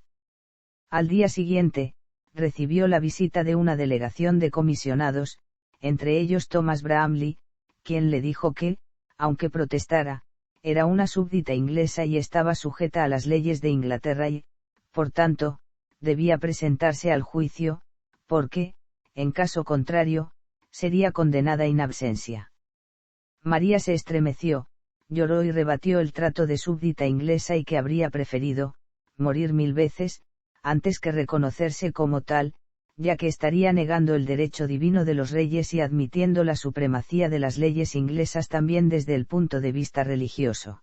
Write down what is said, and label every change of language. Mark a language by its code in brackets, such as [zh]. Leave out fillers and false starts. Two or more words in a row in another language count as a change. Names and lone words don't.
[es] Al día siguiente, recibió la visita de una delegación de comisionados, entre ellos Thomas Bramley, quien le dijo que, aunque protestara, era una súbdita inglesa y estaba sujeta a las leyes de Inglaterra y, por tanto, debía presentarse al juicio, porque, en caso contrario, sería condenada [la] in absentia. [es] María se estremeció, lloró y rebatió el trato de súbdita inglesa y que habría preferido, morir 1000 veces, antes que reconocerse como tal, ya que estaría negando el derecho divino de los reyes y admitiendo la supremacía de las leyes inglesas también desde el punto de vista religioso.